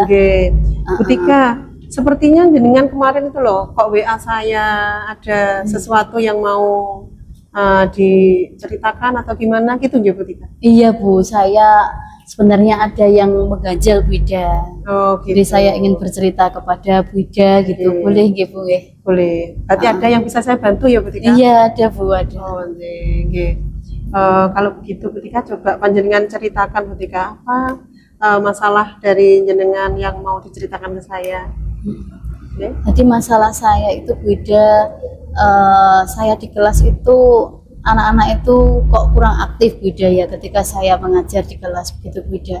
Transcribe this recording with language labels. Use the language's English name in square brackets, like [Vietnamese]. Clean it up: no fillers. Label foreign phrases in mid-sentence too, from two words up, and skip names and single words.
[Indonesian] Bu Tika, sepertinya jenengan kemarin itu loh, kok WA saya ada sesuatu yang mau diceritakan atau gimana gitu ya Bu Tika? Iya Bu, saya sebenarnya ada yang mengganjal Bu Ida. Jadi saya ingin bercerita kepada Bu Ida gitu. Boleh nggih Bu nggih? Boleh. Berarti ada yang bisa saya bantu ya Bu Tika? Iya ada Bu, ada. Kalau begitu Bu Tika, coba panjenengan ceritakan Bu Tika, apa masalah dari jenengan yang mau diceritakan ke saya? Jadi masalah saya itu Bu Ida, saya di kelas itu anak-anak itu kok kurang aktif Bu Ida ya ketika saya mengajar di kelas begitu Bu Ida.